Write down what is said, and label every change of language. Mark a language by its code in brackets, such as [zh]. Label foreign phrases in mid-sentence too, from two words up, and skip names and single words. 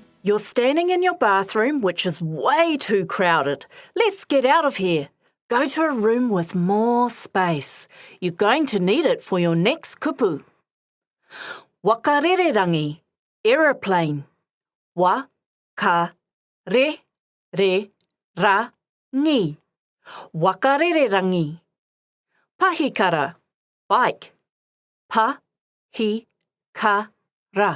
[en] You're standing in your bathroom, which is way too crowded. Let's get out of here. Go to a room with more space. You're going to need it for your next kupu. [mi] Wakarererangi, aeroplane. Wa, ka, re, ra, ngi. Wakarererangi. Pahikara, bike. Pa, hi, ka, ra.